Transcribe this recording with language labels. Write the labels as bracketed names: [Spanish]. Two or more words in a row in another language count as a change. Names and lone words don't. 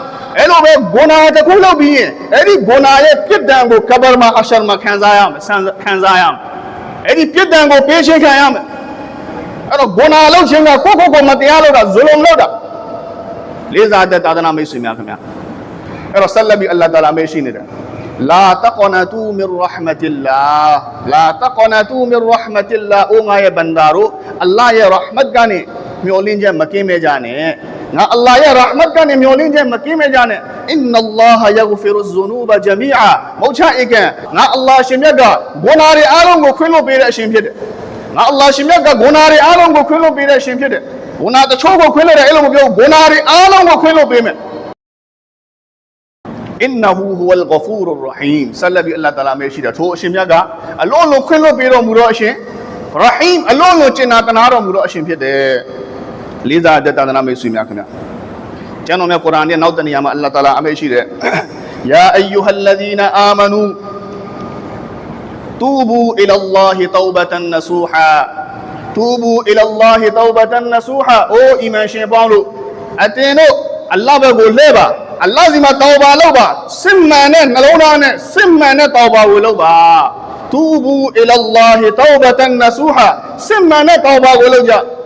[Burmese] အဲ့လိုပဲဂုဏတစ်ခုလုပ်ပြီးရင်အဲ့ဒီဂုဏရဲ့ပြစ်ဒဏ်ကိုကဘာမှာဟာရှ်မှာခံစားရမယ်ခံစားရမယ်အဲ့ဒီပြစ်ဒဏ်ကိုပေးချင်းခံရမယ်အဲ့ တော့ဂုဏလုပ်ခြင်းကကိုမတရားလုပ်တာဇွလုံလုပ်တာလေးစားတဲ့သာသနာမိတ်ဆွေများခင်ဗျာအဲ့တော့ဆက်လက်ပြီးအလ္လာဟ်တာအာလာမရှိနေတယ် [Arabic] لا تقنطوا من رحمة الله لا تقنطوا من رحمة الله [Burmese] အိုငါရဲ့ဘန္တာတို့အလ္လာဟ်ရဲ့ရဟ်မတ်ကနေမျှော်လင့်ချက်မကင်းမဲ့ကြနဲ့ငါအလ္လာဟ်ရဲ့ရဟ်မတ်ကနေမျှော်လင့်ချက်မကင်းမဲ့ကြနဲ့ [Arabic] إن الله يغفر الذنوب جميعا [Burmese] မောချဧကံငါအလ္လာဟ်ရှင်မြတ်ကဂုဏတွေအားလုံးကိုခွင့်လွှတ်ပေးတဲ့အရှင်ဖြစ်တယ်ငါအလ္လာဟ်ရှင်မြတ်ကဂုဏတွေအားလုံးကိုခွင့်လွှတ်ပေးတဲ့အရှင်ဖြစ်တယ်ဂုဏတချို့ကိုခွင့်လွှတ်တယ်အဲ့လိုမပြောဂုဏတွေအားလုံးကိုခွင့်လွှတ်ပေးမယ် [Arabic] إنه هو الغفور الرحيم [Burmese] ဆက်လက်ပြီးအလ္လာဟ်တာအာလာမရှိတာထိုအရှင်မြတ်ကအလုံးလုံးခွင့်လွှတ်ပေးတော်မူတော့အရှင်ရဟီမ်အလုံးလုံးကျင်နာတနာတော်မူတော့အရှင် ဖြစ်တယ်လေးစားတဲ့သာသနာမိတ်ဆွေများခင်ဗျာကျမ်းတော်မြတ်ကုရ်အာန်ရဲ့နောက်တနေရာမှာအလ္လာဟ်တာအာလာအမရှိတဲ့ [Arabic] يا أيها ال ذين آمنوا توبوا إلى الله توبة نصوحا توبوا إلى الله توبة نصوحا [Burmese] အိုအီမန်ရှင်ပေါင်းတို့အတင်းတို့အလ္လာဟ်ဘက်ကိုလှည့်ပါအလ္လာဟ်စီမှာတောဘာလုပ်ပါစစ်မှန်တဲ့နှလုံးသားနဲ့စစ်မှန်တဲ့တောဘာကိုလုပ်ပါ [Arabic] توبوا إلى الله توبة نصوحا [Burmese] စစ်မှန်တဲ့တောဘာကိုလုပ်ကြ